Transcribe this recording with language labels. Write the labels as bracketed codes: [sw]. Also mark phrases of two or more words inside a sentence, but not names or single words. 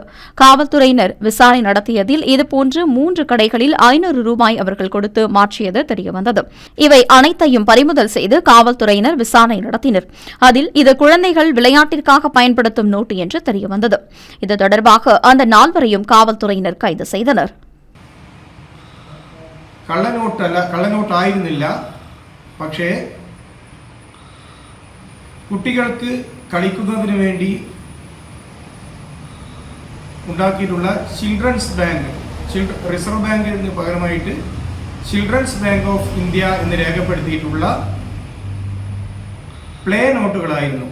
[ta] காவல்துறையினர் விசாரணை நடத்தியதில் இதுபோன்று 3 கடைகளில் 500 ரூபாய் அவர்கள் கொடுத்து மாற்றியது தெரியவந்தது. இவை அனைத்தையும் பறிமுதல் செய்து காவல்துறையினர் விசாரணை நடத்தினர். அதில் இது குழந்தைகள் விளையாட்டிற்காக பயன்படுத்தும் நோட்டு என்று தெரியவந்தது. இது தொடர்பாக அந்த 4 வரையும் കാവൽതുറയിனர் கைது செய்தனர். [ml] കള്ളനോട്ട് ആയിരുന്നില്ല. പക്ഷേ കുട്ടികൾക്ക് കളിക്കുന്നതിന് വേണ്ടി ഉണ്ടാക്കിയിട്ടുള്ള ചിൽഡ്രൻസ് ബാങ്ക്, റിസർവ് ബാങ്കിന് പകരമായിട്ട് ചിൽഡ്രൻസ് ബാങ്ക് ഓഫ് ഇന്ത്യ എന്ന് രേഖപ്പെടുത്തിയിട്ടുള്ള പ്ലേ നോട്ടുകളായിരുന്നു.